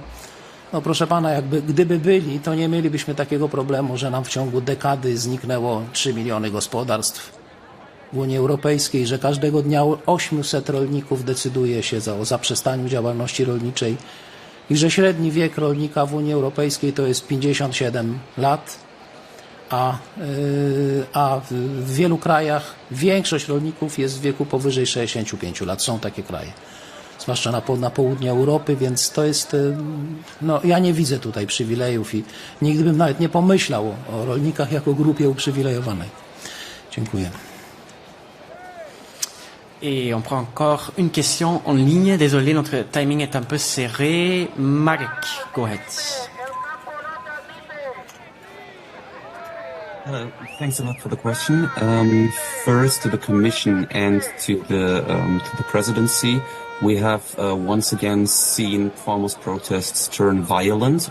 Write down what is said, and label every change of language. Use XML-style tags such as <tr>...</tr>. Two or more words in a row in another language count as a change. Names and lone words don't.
<pl>No proszę pana, gdyby byli, to nie mielibyśmy takiego problemu, że nam w ciągu dekady zniknęło 3 miliony gospodarstw w Unii Europejskiej, że każdego dnia 800 rolników decyduje się o zaprzestaniu działalności rolniczej i że średni wiek rolnika w Unii Europejskiej to jest 57 lat, a w wielu krajach większość rolników jest w wieku powyżej 65 lat. Są takie kraje, zwłaszcza na południu Europy, więc to jest, no ja nie widzę tutaj przywilejów i nigdy bym nawet nie pomyślał o rolnikach jako grupie uprzywilejowanej. Dziękuję.</pl> <fr>Et on prend encore une question en ligne. Désolé, notre timing est un peu serré. Marek,</fr> <en>go ahead. Thanks a lot for the question. First, to the Commission and to the Presidency, we have once again seen farmers' protests turn violent.</en>